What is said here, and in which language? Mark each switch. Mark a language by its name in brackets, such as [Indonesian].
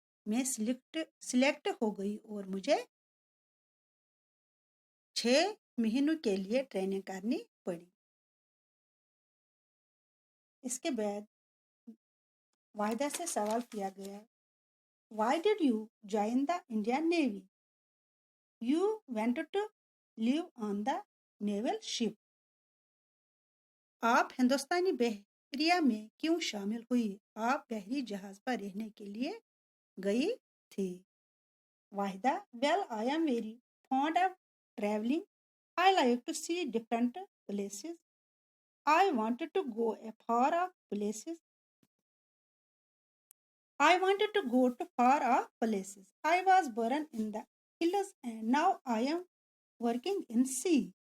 [Hindi] मैं सिलेक्ट हो गई और मुझे 6 महीनों के लिए ट्रेनिंग करनी पड़ी. इसके बाद वाहिदा से सवाल किया गया, [English] Why did you join the Indian Navy? You wanted to live on the naval ship. [Hindi] आप हिंदुस्तानी बहरिया में क्यों शामिल हुई? आप बहरी जहाज पर रहने के लिए गई थी. [English] Wahida: Well, I am very fond of traveling. I like to see different places. I wanted to go far off places. I wanted to go to far off places. I was born in the hills and now I am working in sea.